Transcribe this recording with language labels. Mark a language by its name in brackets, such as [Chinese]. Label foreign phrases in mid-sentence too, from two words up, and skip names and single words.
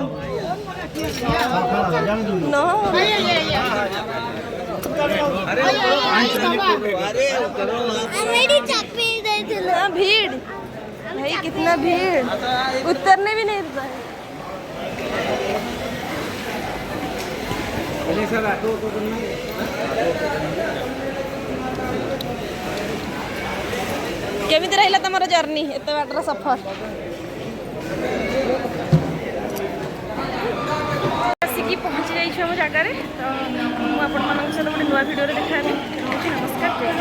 [Hindi] आसुन भीड़ भाई कितना भीड़ उतरने भी नहीं देता [Odia] କେମିତି ରହିଲା ତମର ଜର୍ନି ଏତେ ବାଟର ସଫର ଆସିକି ପହଞ୍ଚି ଯାଇଛୁ ହମ ଜଗାର ତ ମୁଁ ଆପଣ ମାନଙ୍କ ସହିତ ଗୋଟେ ନୂଆ ଭିଡିଓ ରେ ଦେଖାବି ନମସ୍କାର